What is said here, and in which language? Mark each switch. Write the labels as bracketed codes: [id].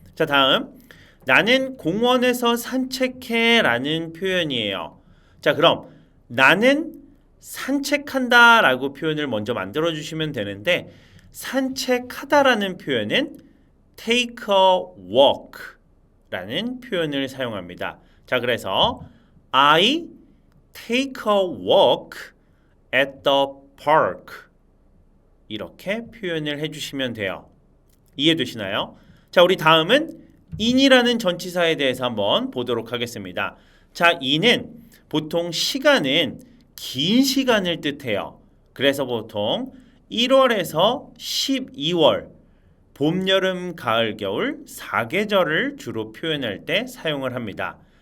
[ko] 자, 다음 나는 공원에서 산책해 라는 표현이에요. 자, 그럼 나는 산책한다 라고 표현을 먼저 만들어 주시면 되는데 산책하다 라는 표현은 [en] take a walk [ko] 라는 표현을 사용합니다. 자, 그래서 [en] I take a walk at the park [ko] 이렇게 표현을 해주시면 돼요. 이해되시나요? 자, 우리 다음은 in이라는 전치사에 대해서 한번 보도록 하겠습니다. 자, in은 보통 시간은 긴 시간을 뜻해요. 그래서 보통 1월에서 12월 봄, 여름, 가을, 겨울 4계절을 주로 표현할 때 사용을 합니다.